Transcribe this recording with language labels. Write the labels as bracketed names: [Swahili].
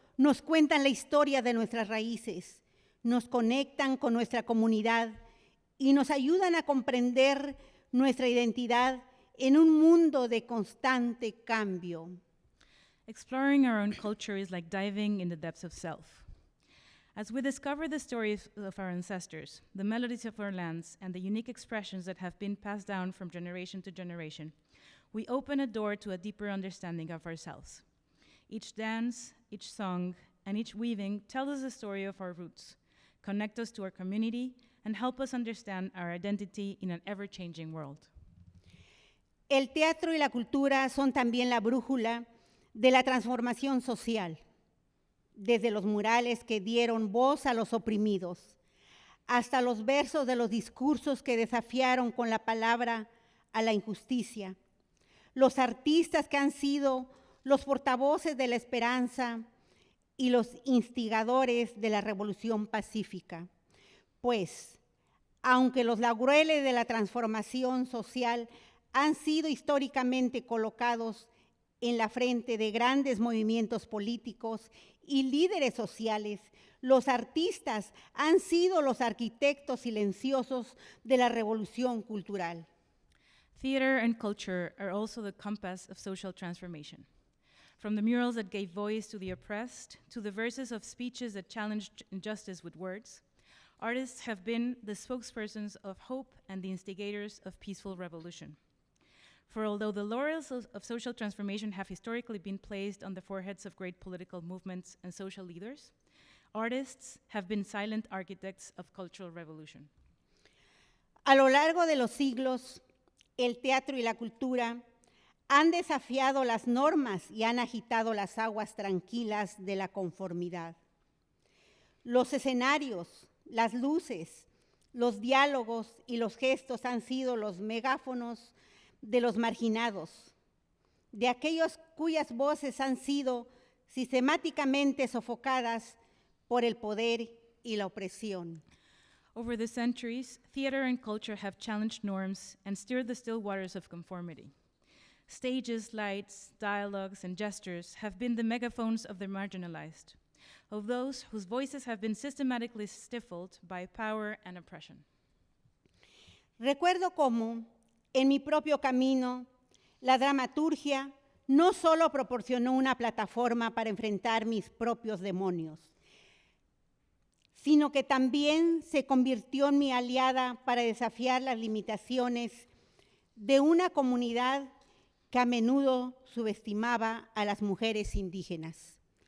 [Spanish] nos cuentan la historia de nuestras raíces, nos conectan con nuestra comunidad y nos ayudan a comprender nuestra identidad en un mundo de constante cambio. [English] Exploring our own culture is like diving in the depths of self. As we discover the stories of our ancestors, the melodies of our lands, and the unique expressions that have been passed down from generation to generation, we open a door to a deeper understanding of ourselves. Each dance, each song, and each weaving tells us the story of our roots, connect us to our community, and help us understand our identity in an ever-changing world. [Spanish] El teatro y la cultura son también la brújula de la transformación social, desde los murales que dieron voz a los oprimidos, hasta los versos de los discursos que desafiaron con la palabra a la injusticia, los artistas que han sido los portavoces de la esperanza y los instigadores de la revolución pacífica. Pues, aunque los laureles de la transformación social han sido históricamente colocados en la frente de grandes movimientos políticos y líderes sociales, los artistas han sido los arquitectos silenciosos de la revolución cultural. [English] Theater and culture are also the compass of social transformation. From the murals that gave voice to the oppressed, to the verses of speeches that challenged injustice with words, artists have been the spokespersons of hope and the instigators of peaceful revolution. For although the laurels of social transformation have historically been placed on the foreheads of great political movements and social leaders, artists have been silent architects of cultural revolution. [Spanish] A lo largo de los siglos, el teatro y la cultura han desafiado las normas y han agitado las aguas tranquilas de la conformidad. Los escenarios, las luces, los diálogos y los gestos han sido los megáfonos de los marginados, de aquellos cuyas voces han sido sistemáticamente sofocadas por el poder y la opresión. [English] Over the centuries, theater and culture have challenged norms and stirred the still waters of conformity. Stages, lights, dialogues, and gestures have been the megaphones of the marginalized, of those whose voices have been systematically stifled by power and oppression. [Spanish] Recuerdo cómo, en mi propio camino, la dramaturgia no solo proporcionó una plataforma para enfrentar mis propios demonios, sino que también se convirtió en mi aliada para desafiar las limitaciones de una comunidad que a menudo subestimaba a las mujeres indígenas.